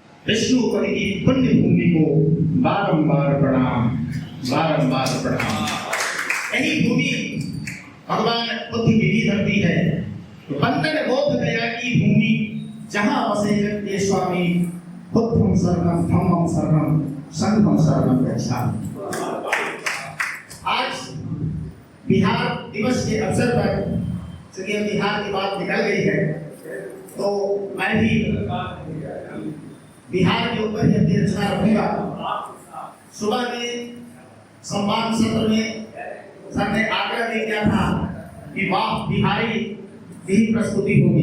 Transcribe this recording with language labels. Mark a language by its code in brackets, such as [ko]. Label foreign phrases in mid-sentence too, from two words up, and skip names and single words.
[hi] विष्णुपद की पुण्य भूमि को बारंबार प्रणाम, बारंबार प्रणाम। यही भूमि भगवान बुद्ध की भी धरती है। तो बंदन बोध गया की भूमि जहां बसे जग के स्वामी, [pi] बुद्धं शरणं धम्मं शरणं संघं शरणं गच्छामि। [hi] आज बिहार दिवस के अवसर पर चूंकि बिहार की बात निकल गई है तो मैं भी बिहार के ऊपर ही अपनी रचना रखूंगा। सुबह में सम्मान सत्र में सर ने आग्रह भी किया था कि वाह बिहारी की प्रस्तुति होगी।